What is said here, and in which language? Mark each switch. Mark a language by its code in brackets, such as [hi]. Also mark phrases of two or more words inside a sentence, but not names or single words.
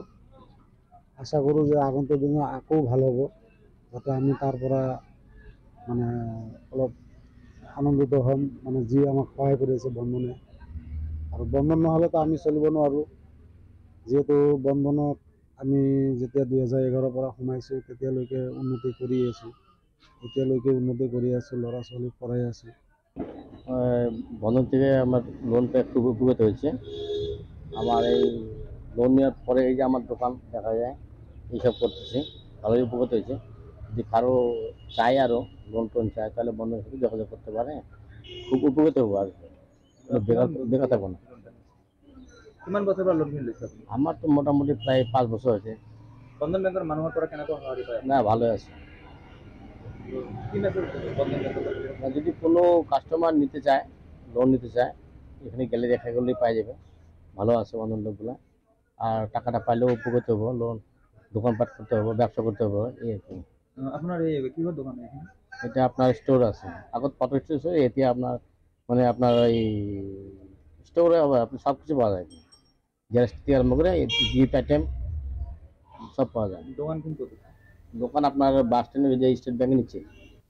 [as] আশা কৰোঁ যে আগন্তুক দিনত আকৌ ভাল হ'ব, যাতে আমি তাৰ পৰা অলপ আনন্দিত হ'ম, যি আমাক সহায় কৰি আছে বন্ধনে। আৰু বন্ধন নহ'লেতো আমি চলিব নোৱাৰোঁ। যিহেতু বন্ধনত আমি যেতিয়া 2011 পৰা সোমাইছোঁ তেতিয়ালৈকে উন্নতি কৰি আছোঁ, এতিয়ালৈকে উন্নতি কৰি আছোঁ, ল'ৰা ছোৱালীক পঢ়াই আছোঁ। [bn] বন্ধন থেকে আমার লোনটা খুব উপকৃত হয়েছে। আমার এই লোন নেওয়ার পরে এই যে আমার দোকান দেখা যায়, এইসব করতেছি, ভালোই উপকৃত হয়েছে। যদি কারো চাই আরও লোন টোন চায় তাহলে বন্ধনের সাথে যোগাযোগ করতে পারে, খুব উপকৃত হবো। আর বেকার থাকবো না। [as] কিমান বছৰ পৰা লোন লৈছে আপুনি? [bn] আমার তো মোটামুটি প্রায় 5 বছর হয়েছে। [as] বন্ধন বেংকৰ মানুহৰ পৰা কেনেকুৱা সঁহাৰি পায়? [bn] না, ভালো আছে। [as] কি মেছেজ বন্ধন বেংকৰ? [bn] যদি কোনো কাস্টমার নিতে চায়, লোন নিতে চায়, এখানে গেলে দেখা করলেই পাই যাবে। ভালো আছে বন্ধন লোকগুলো। আর টাকাটা পাইলেও উপকৃত হবো, লোন দোকানপাট করতে হবে, ব্যবসা করতে হবে, এই আর কি। [as] আপোনাৰ এই কিহৰ দোকান এখানে? [bn] এটা আপনার স্টোর আছে, আগত ফটো স্টোর ছিল, এতিয়া আপনার আপনার এই স্টোরে আপনি সব কিছু পাওয়া যায়। গ্যাস থেকে আরম্ভ করে [en] gift item [bn] সব পাওয়া যায়। দোকান কোন কোথায়? দোকান আপনার [en] bus stand [bn] যে স্টেট ব্যাংকের নিচে।